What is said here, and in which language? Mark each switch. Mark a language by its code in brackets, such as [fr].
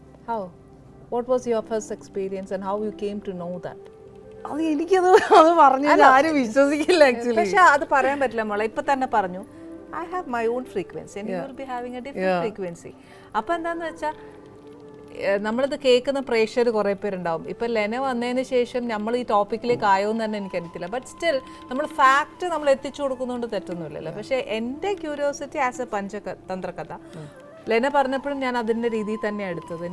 [en] How what was your first experience and how you came to know that? [ml] അത് എനിക്കത് പറഞ്ഞാൽ ആരും വിശ്വസിക്കില്ല ആക്ച്വലി. പക്ഷെ അത് പറയാൻ പറ്റില്ല മോളെ. ഇപ്പൊ തന്നെ പറഞ്ഞു [en] I have my own frequency and you will be having a different frequency. [ml] അപ്പോൾ എന്താണെന്ന് വെച്ചാൽ നമ്മളിത് കേൾക്കുന്ന പ്രേക്ഷകർ കുറേ പേരുണ്ടാവും. ഇപ്പം ലെന വന്നതിന് ശേഷം നമ്മൾ ഈ ടോപ്പിക്കിലേക്ക് ആയോന്ന് തന്നെ എനിക്കറിയത്തില്ല. ബട്ട് സ്റ്റിൽ നമ്മൾ ഫാക്റ്റ് നമ്മൾ എത്തിച്ചു കൊടുക്കുന്നതുകൊണ്ട് തെറ്റൊന്നുമില്ലല്ലോ. പക്ഷേ എൻ്റെ ക്യൂരിയോസിറ്റി ആസ് എ പഞ്ചതന്ത്രകഥ, ലെന പറഞ്ഞപ്പോഴും ഞാൻ അതിൻ്റെ രീതിയിൽ തന്നെയാണ് എടുത്തത്.